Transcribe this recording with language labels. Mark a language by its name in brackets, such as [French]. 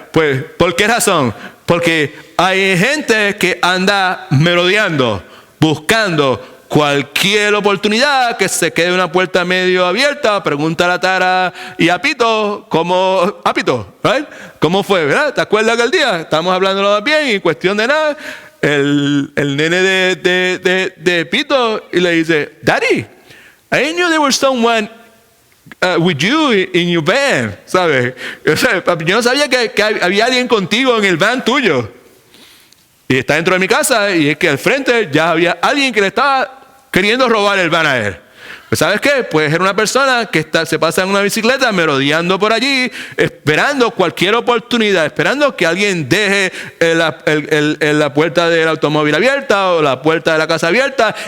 [Spanish] Pues, ¿por qué razón? Porque hay gente que anda merodeando, buscando cualquier oportunidad que se quede una puerta medio abierta. Pregunta a Tara y a Pito, ¿cómo fue? ¿Verdad? ¿Te acuerdas aquel día? Estábamos hablando bien y cuestión de nada. El nene de Pito y le dice, [English] Daddy, I knew there was someone with you in your van, [Spanish] ¿sabes? Yo no sabía que había alguien contigo en el van tuyo. Y está dentro de mi casa y es que al frente ya había alguien que le estaba queriendo robar el van a él. Pues ¿sabes qué? Pues era una persona que se pasa en una bicicleta merodeando por allí, esperando cualquier oportunidad, esperando que alguien deje la puerta del automóvil abierta o la puerta de la casa abierta.